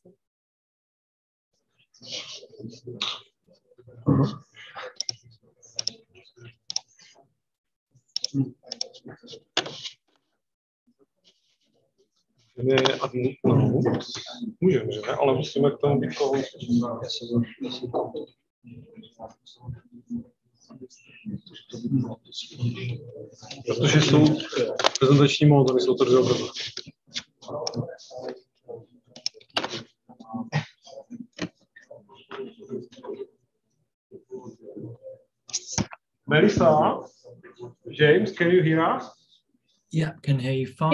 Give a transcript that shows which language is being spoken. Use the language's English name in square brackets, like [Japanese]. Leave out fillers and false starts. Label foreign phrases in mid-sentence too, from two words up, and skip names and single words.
[Czech] Můžeme, že ne? Ale musíme k tomu být protože jsou prezentační módy, jsou to dobře. [English] Melissa, James, can you hear us? Yeah, can hear you fine.